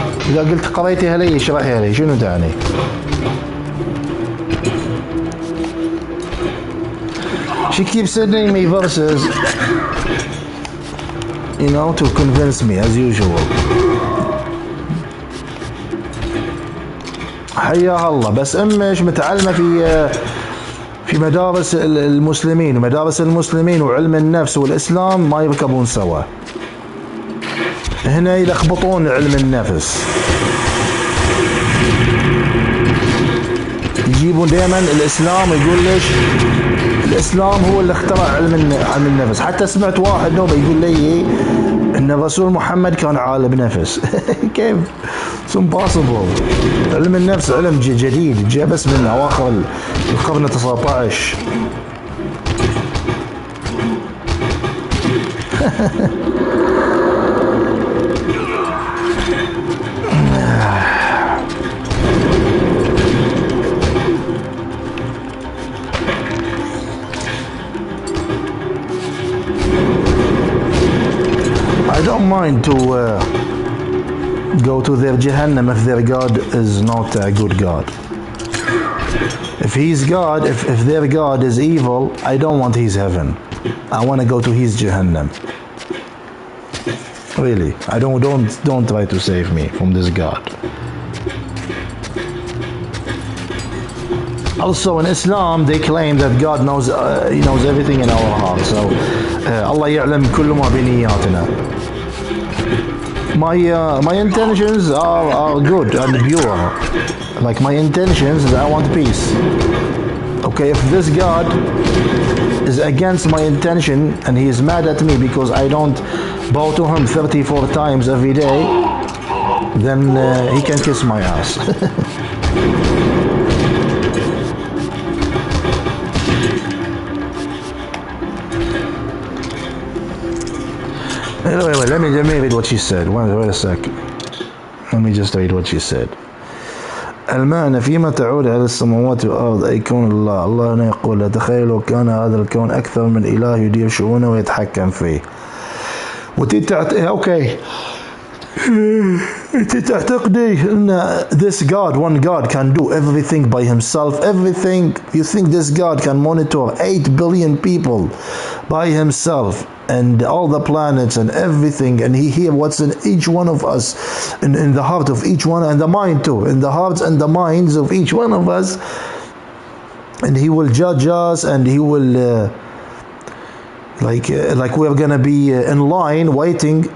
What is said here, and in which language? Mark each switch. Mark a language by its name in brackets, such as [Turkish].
[Arabic] إذا قلت قريتها لي اشرحيها لي، شنو تعني؟ [English] She keeps sending me verses, you know, to convince me as usual. [Arabic] حياها الله. بس أمش متعلمة في مدارس المسلمين، ومدارس المسلمين وعلم النفس والإسلام ما يركبون سوا. هنا يلخبطون علم النفس، يجيبون دائما الإسلام ويقول ليش الإسلام هو اللي اخترع علم النفس. حتى سمعت واحد نوبة يقول لي إن الرسول محمد كان عالم نفس. كيف؟ [English] It's impossible. [Arabic] علم النفس علم جديد جاء بس من أواخر القرن ال19. [English] I don't mind to go to their Jahannam if their God is not a good God. If he's God, if their God is evil, I don't want his heaven. I want to go to his Jahannam. Really, I don't try to save me from this God. Also in Islam they claim that God knows he knows everything in our heart. [Arabic] So Allah يعلم كل ما بنياتنا. [English] My intentions are good and pure. Like my intentions is I want peace. Okay, if this God is against my intention and he is mad at me because I don't bow to him 34 times every day, then he can kiss my ass. Wait, let me read what she said. Wait a sec. Let me just read what she said. [Arabic] المعنى فيما تعود على السماوات والأرض أي كون الله. الله هنا يقول تخيلوا كان هذا الكون أكثر من إله يدير شؤونه ويتحكم فيه. أوكي. أنت تعتقدي أن [English] this God, one God can do everything by himself, everything. You think this God can monitor 8 billion people by himself and all the planets and everything, and he hears what's in each one of us, in the heart of each one, and the mind too, in the hearts and the minds of each one of us, and he will judge us, and he will like we're gonna be in line waiting.